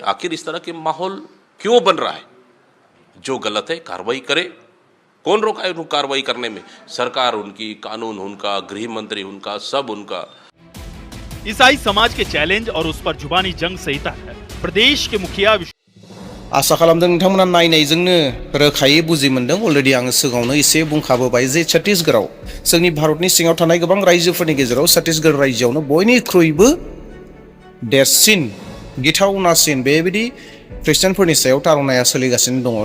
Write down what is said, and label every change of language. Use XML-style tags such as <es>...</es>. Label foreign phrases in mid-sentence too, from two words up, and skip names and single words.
<hi>आखिर इस तरह के माहौल क्यों बन रहा है? जो गलत है कार्रवाई करे। कौन रोका है उनको कार्रवाई करने में? सरकार उनकी, कानून उनका, गृह मंत्री उनका, सब उनका। ईसाई समाज के चैलेंज और उस पर जुबानी जंग सहित है प्रदेश के मुखिया।</hi> <brx>आशा खालामदों नोंथांमोना नायनायजोंनो रोखायै बुजि मोनदों। अलरेडि आङो सिगाङावनो एसे बुंखाबोबाय जे छत्तीसगढ़आव, जोंनि भारतनि सिङाव थानाय गोबां रायजोफोरनि गेजेराव छत्तीसगढ़ रायजोआवनो बयनिख्रुइबो देरसिन, गिथावनासिन बेबायदि ख्रिस्टियानफोरनि सायाव तारुनाया सोलिगासिनो दङ।</brx>